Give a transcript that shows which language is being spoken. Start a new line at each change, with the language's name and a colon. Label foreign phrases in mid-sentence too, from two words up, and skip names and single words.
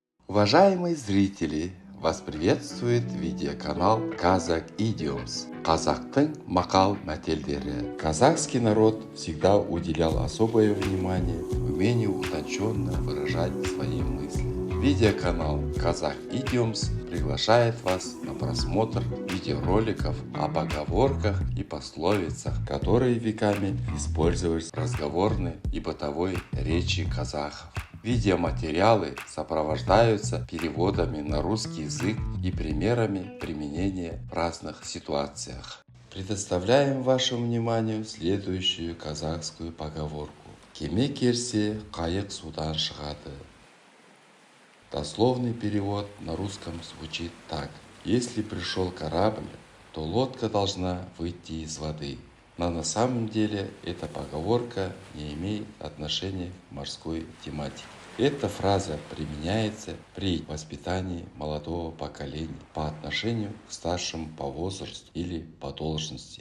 Russian: Уважаемые зрители, вас приветствует видеоканал Kazakh Idioms.
Kazakh: Казахтың мақал мәтелдері.
Russian: Казахский народ всегда уделял особое внимание умению утонченно выражать свои мысли. Видеоканал Kazakh Idioms приглашает вас на просмотр видеороликов о поговорках и пословицах, которые веками использовались в разговорной и бытовой речи казахов. Видеоматериалы сопровождаются переводами на русский язык и примерами применения в разных ситуациях. Предоставляем вашему вниманию следующую казахскую поговорку.
Kazakh: Кеме келсе, қайық судан шығады.
Russian: Дословный перевод на русском звучит так. Если пришел корабль, то лодка должна выйти из воды. Но на самом деле эта поговорка не имеет отношения к морской тематике. Эта фраза применяется при воспитании молодого поколения по отношению к старшим по возрасту или по должности.